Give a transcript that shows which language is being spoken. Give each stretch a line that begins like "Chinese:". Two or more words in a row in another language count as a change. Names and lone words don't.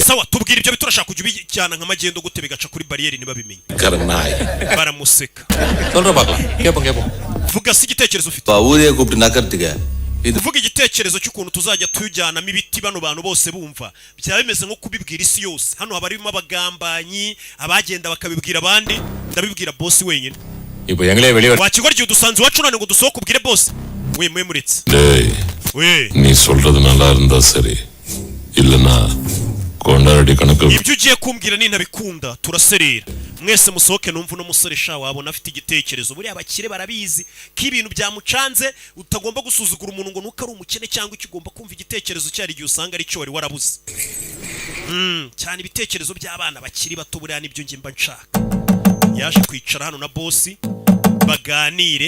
Kinyarwanda: sawa tubwire ibyo biturashaka kujya ubijyana nk'amagendo gute bigaca kuri barriere nibabimenye
Tamil: கரநாய்
Kinyarwanda: baramuseka
Tamil: சொல்ற பார்க்கலாம் கேப்போம் கேப்போம்
Kinyarwanda: vuga si igitekerezo ufite
Tamil: ஊரே கூப்பிட்டு நக்கறதுக்கு
Kinyarwanda: uvuga igitekerezo cy'ukuntu tuzajya tujyanamo ibiti bano bantu bose bumva byaba bimeze nko kubibwira isi yose hano haba harimo abagambanyi abagenda bakabibwira abandi ndabibwira boss wenyine
Tamil: இப்போ எங்களே வெளிய
Kinyarwanda: wakigwa ryo dusanze wacu none ngo dusohoke ubwire boss we muretse
Tamil: டேய்
Kinyarwanda: we
Tamil: நீ சொல்றது நல்லா இருந்தா சரி இல்லனா கொண்டாடி கணக்கு
Kinyarwanda: ibyo ugiye kumbwira ni ntabikunda turaserera mwese musohoke numva no musore sha wabona afite igitekerezo buri abakire barabizi ko ibintu byamucanze utagomba gusuzugura umuntu ngo nuko ari umukene cyangwa ikigomba kumva igitekerezo cyari gihe usanga ari cyo wari warabuze cyane ibitekerezo by'abana bakiri bato buriya nibyo nge mba nshaka yaje kwicara hano na boss baganire